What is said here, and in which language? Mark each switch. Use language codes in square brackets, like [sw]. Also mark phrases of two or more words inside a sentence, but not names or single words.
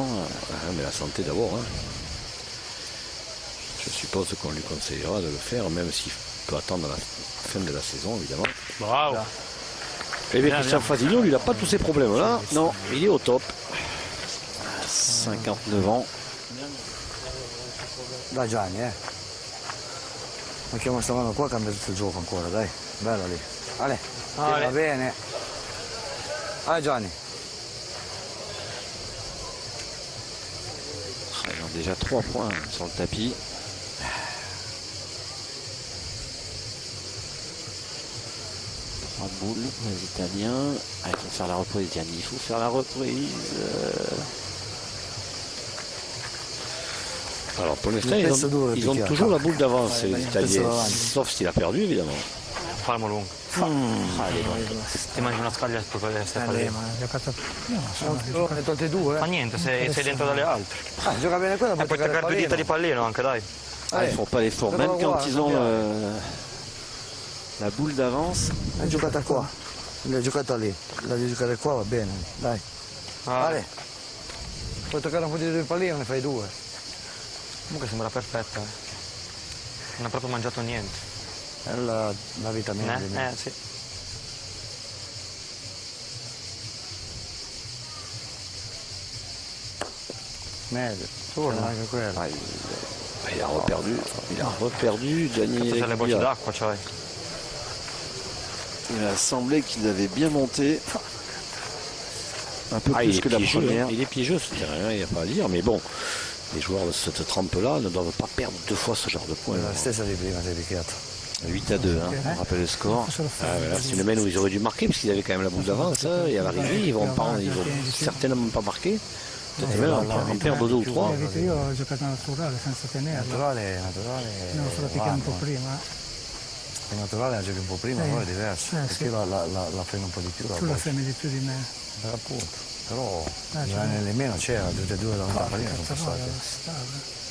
[fr] Mais la santé d'abord. Hein. Je suppose qu'on lui conseillera de le faire, même s'il peut attendre la fin de la saison, évidemment. Bravo. Et bien, Christian Fasigno, lui, il n'a pas tous ces problèmes-là. Non, il est au top. 59 ans. [it] Dai Gianni, mettiamo sta mano qua, cambia tutto il gioco ancora, dai. Bella lì. Ale, va bene. [fr] Allez Gianni. Ils ont déjà 3 points sur le tapis. Boules, les Italiens. Ah, il faut faire la reprise, Gianni. Il faut faire la reprise. Alors pour l'instant, ils ont toujours la boule d'avance, les Italiens. Sauf s'il a perdu, évidemment. [it] Fermo lungo. Ti mangi una scaglia per poter essere Ma fallito. ha giocato prima. Ne tolte 2, Ma niente, sei dentro dalle altre. Gioca bene quello, E puoi toccare 2 dita di pallino anche, dai. Ah, ils font pas l'effort, même quand ils ont la boule d'avance. Hai giocata qua. L'hai giocata lì. La devi giocare qua, va bene. Dai. Ale. Puoi toccare un po' di 2 pallino, ne fai 2. Comunque sembra perfetta. Non ha proprio mangiato niente. È la vitamina. Sì. Meglio. Anche quello. [fr] Il a reperdu, Gianni. [it] C'è le bocce d'acqua, cioè. [fr] Il a semblé qu'il avait bien monté. Un peu plus que la première. Il est piégeux ce terrain, il n'y a pas à dire, mais bon, les joueurs de cette trempe-là ne doivent pas perdre 2 fois ce genre de points. [it] La stessa di prima, sei picchiato. [fr] 8-2, hein, on rappelle le score. C'est une semaine où ils auraient dû marquer, parce qu'ils avaient quand même la boule d'avance. Hein, et à l'arrivée, ils vont certainement pas marquer. Peut-être même en perdre 2 ou 3. [it] Io ho giocato naturale senza tenerla. Naturale. Non solo picchiare un po' prima. È naturale, la giochi un po' prima, però è diverso. Perché sì. la freno un po' di più. Tu la freni di più di me. Appunto. Però nemmeno c'era, tutte e 2 da una pallina sono passate.